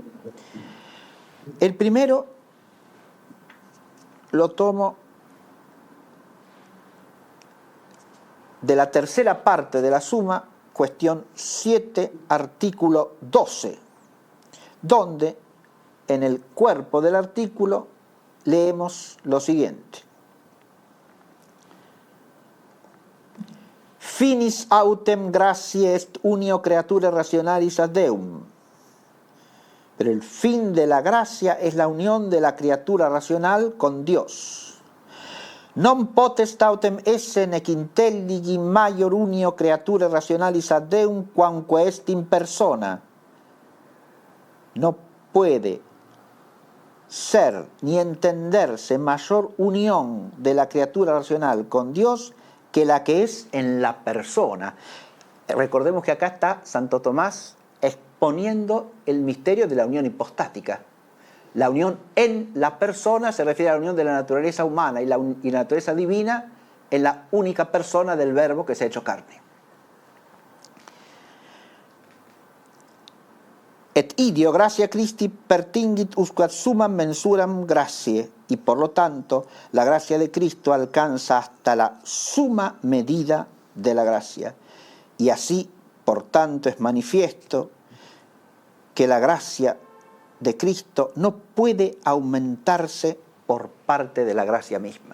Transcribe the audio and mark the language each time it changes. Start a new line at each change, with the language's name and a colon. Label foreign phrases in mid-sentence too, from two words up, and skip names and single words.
Spanish: El primero lo tomo de la tercera parte de la Suma, cuestión 7, artículo 12, donde en el cuerpo del artículo leemos lo siguiente:
Latin: Finis autem gratiae est unio creaturae rationalis ad Deum.
Spanish: Pero el fin de la gracia es la unión de la criatura racional con Dios.
Latin: Non potest autem esse nec intelligi maior unio creaturae rationalis ad Deum quamque est in persona.
Spanish: No puede ser ni entenderse mayor unión de la criatura racional con Dios que la que es en la persona. Recordemos que acá está Santo Tomás exponiendo el misterio de la unión hipostática. La unión en la persona se refiere a la unión de la naturaleza humana y la naturaleza divina en la única persona del Verbo que se ha hecho carne.
Latin: Et ideo gratia Christi pertingit usque ad summam mensuram gratiae,
Spanish: y por lo tanto la gracia de Cristo alcanza hasta la suma medida de la gracia. Y así, por tanto, es manifiesto que la gracia de Cristo no puede aumentarse por parte de la gracia misma.